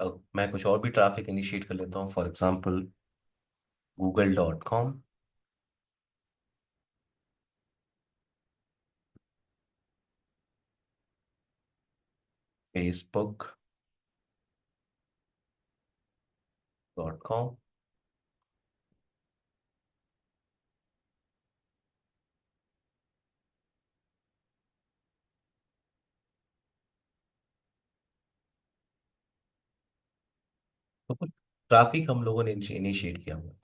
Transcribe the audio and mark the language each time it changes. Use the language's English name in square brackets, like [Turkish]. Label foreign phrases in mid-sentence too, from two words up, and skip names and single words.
[Hindi] अब मैं कुछ और भी ट्रैफिक इनिशिएट कर लेता हूँ, [English] for example [Hindi] google.com, facebook.com। तो कुछ ट्रैफिक हम लोगों ने इनिशिएट किया हुआ है।